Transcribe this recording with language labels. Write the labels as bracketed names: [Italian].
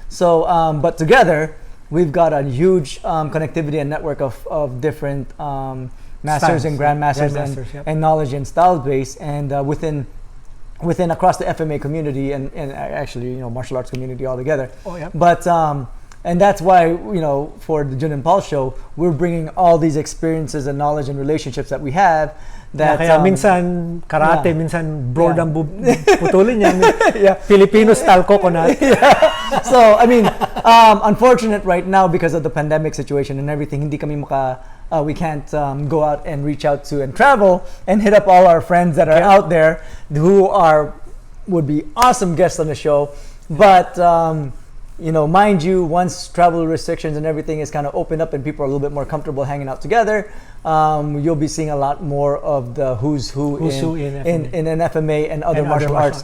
[English] So, but together, we've got a huge connectivity and network of different masters and grandmasters and knowledge and style base, and within across the FMA community and actually martial arts community altogether. But and that's why for the Jun and Paul show we're bringing all these experiences and knowledge and relationships that we have. That [Filipino] kaya minsan karate, minsan broad ang putulin niya. [English] Filipino style coconut. So I mean, unfortunate right now because of the pandemic situation and everything. [Filipino] Hindi kami [English] we can't go out and reach out to and travel and hit up all our friends that are out there who would be awesome guests on the show. But mind you, once travel restrictions and everything is kind of opened up and people are a little bit more comfortable hanging out together, you'll be seeing a lot more of the who's who in an FMA and other martial arts.